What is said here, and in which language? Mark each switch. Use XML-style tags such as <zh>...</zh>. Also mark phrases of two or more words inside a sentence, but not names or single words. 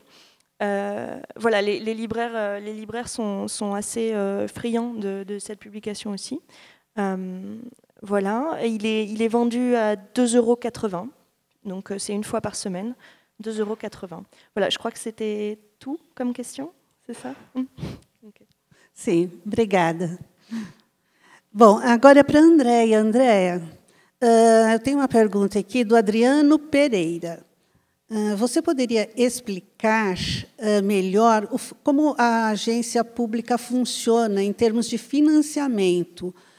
<fr>Voilà, les libraires sont assez friands de cette publication aussi. Voilà, et il est vendu à 2,80 €, donc c'est une fois par semaine, 2,80 €. Voilà, je crois que c'était tout comme question, c'est ça? Okay.</fr> <pt>Sim, obrigada. Bom, agora é para a Andréia. Andréia, eu tenho uma pergunta aqui do Adriano Pereira. Você poderia explicar melhor como a agência pública funciona em termos de financiamento?</pt>